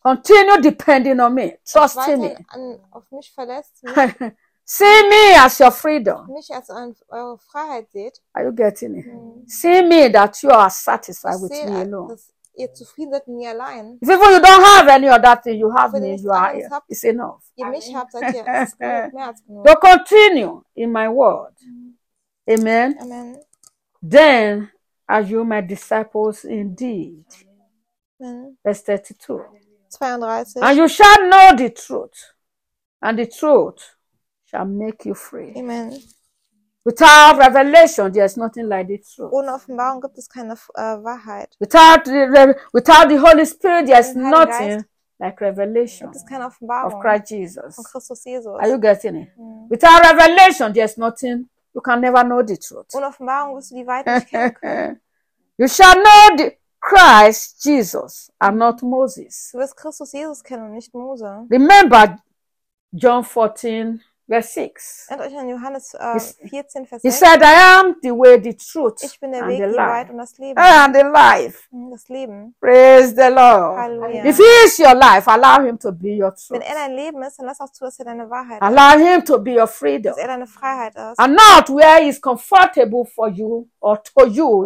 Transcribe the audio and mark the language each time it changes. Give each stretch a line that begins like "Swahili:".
English: Continue depending on me. Trust in me.
German: Auf mich verlässt,
English: see me as your freedom.
German: Mich als eure Freiheit seht.
English: Are you getting it? See me that you are satisfied with me alone.
German: Ihr zufrieden seid mit mir allein.
English: If even you don't have any other thing, you have me, you are here. It's enough.
German: Ihr mich habt, seid ihr mehr als genug.
English: So continue in my word. Amen. Amen. Then are you my disciples indeed? Amen. Verse 32. 32. And you shall know the truth. And the truth shall make you free. Amen. Without revelation, there is nothing like the truth.
German: Ohne Offenbarung gibt es keine Wahrheit.
English: Without the Holy Spirit, there is nothing like revelation of Christ Jesus.
German: Von Christus Jesus.
English: Are you getting it? Mm. Without revelation, there is nothing. You can never know the truth.
German: Ohne Offenbarung wirst du die Wahrheit nicht kennen können.
English: You shall know the Christ Jesus and not Moses.
German: Du wirst Christus Jesus kennen, nicht Mose.
English: Remember John 14. Verse 6.
German: An Johannes, 14, Vers
English: he 6. Said, I am the way, the truth,
German: ich bin der Weg, die Wahrheit und das Leben.
English: I am the life.
German: Das Leben.
English: Praise the Lord.
German: Hallelujah.
English: If he is your life, allow him to be your truth.
German: Wenn er dein Leben ist, dann lass auch zu, dass er deine Wahrheit ist.
English: Allow him to be your freedom.
German: Dass er deine Freiheit ist.
English: And not where he is comfortable for you or to you